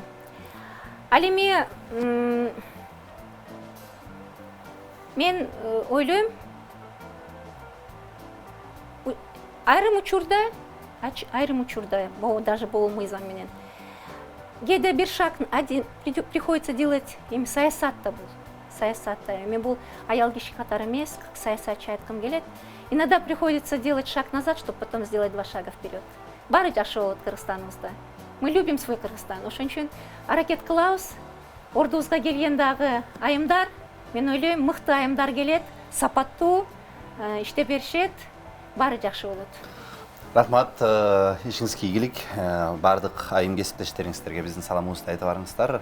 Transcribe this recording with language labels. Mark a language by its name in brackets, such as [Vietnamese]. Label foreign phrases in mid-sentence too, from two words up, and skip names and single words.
[Kyrgyz] Ал эми мен ойлойм айрым учурда даже бул мыйзам менен кээде бир [Russian] шаг один приходится делать [Kyrgyz] эми саясатта бул. Саясатта мен бул аял киши катары эмес, как саясатчы айткым келет. [Russian] Иногда приходится делать шаг назад, чтобы потом сделать 2 шага вперед. [Kyrgyz] Баары жакшы болот Кыргызстаныбызда. [Russian] Мы любим свой Кыргызстан. [Kyrgyz] Ошон үчүн аракет кылабыз. Ордубузга келген дагы айымдар, мен ойлойм, мыкты айымдар келет, сапаттуу иштеп беришет, баары жакшы болот. Рахмат, ишиңизге ийгилик. Бардык айым кесиптештериңиздерге биздин саламыбызды айтып барыңыздар.